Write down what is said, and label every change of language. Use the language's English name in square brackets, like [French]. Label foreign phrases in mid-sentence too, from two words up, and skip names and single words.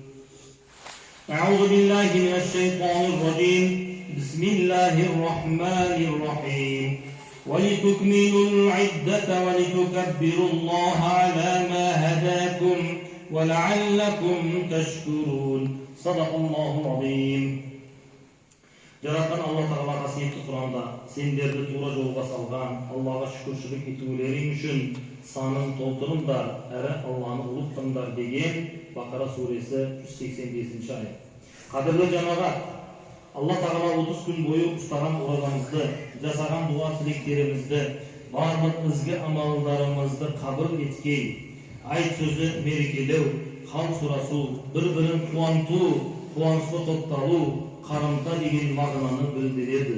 [Arabic] أعوذ بالله من الشيطان الرجيم. بسم الله الرحمن الرحيم. ولتكملوا العدة ولتكبروا الله على ما هداكم ولعلكم تشكرون. صدق الله العظيم. [Kazakh] Жаратқан Алла Тағала қасиетті Құранда сендерді тура жолға салған Аллаға шүкіршілік етулерің үшін санын толтырыңдар, әрі Алланы ұлықтыңдар деген Бақара [Turkish] suresi 185 ayet. [Kazakh] Қадірлі жамағат, Алла Тағала 30 күн бойы ұстаған оразамызды, жасаған дуа тілектерімізді, барлық ізгі амалдарымызды қабыл еткей, айт сөзі мерекелеу, хал сұрасу, бір-бірін қуанту, қуанышқа топталу, қарымта деген мағынаны білдіреді.